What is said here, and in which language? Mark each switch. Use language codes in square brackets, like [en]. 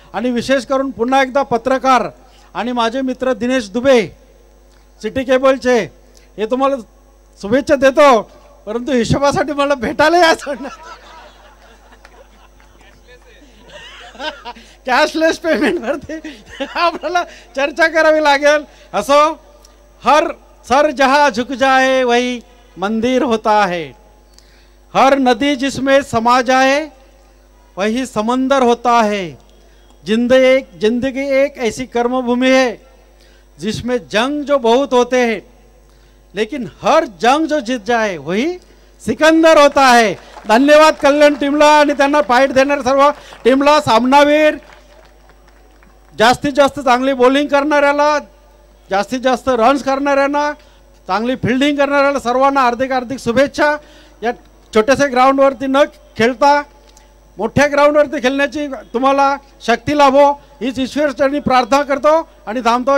[mr] आणि विशेष करून पुन्हा एकदा पत्रकार आणि माझे मित्र दिनेश दुबे सिटी केबलचे हे तुम्हाला शुभेच्छा देतो, परंतु हिशोबासाठी मला भेटायला यायचं कॅशलेस पेमेंटवरती आपल्याला चर्चा करावी लागेल. [hi] असो हर सर जहाँ झुक जाए वही मंदिर होता है, हर नदी जिसमें समा जाए वही समंदर होता है, जिंदगी एक ऐसी कर्मभूमि है जिसमें जंग जो बहुत होते हैं लेकिन हर जंग जो जीत जाए वही सिकंदर होता है. [mr] धन्यवाद कल्याण टीमला आणि त्यांना फाईट देणाऱ्या सर्व टीमला, सामनावीर जास्तीत जास्त चांगली बॉलिंग करणाऱ्याला, जास्तीत जास्त रन्स करणाऱ्यांना, चांगली फिल्डिंग करणाऱ्याला सर्वांना हार्दिक शुभेच्छा. या छोट्याशा ग्राउंडवरती न खेळता मोठ्या ग्राउंडवरती खेळण्याची तुम्हाला शक्ती लाभो हीच ईश्वरचरणी प्रार्थना करतो आणि थांबतो.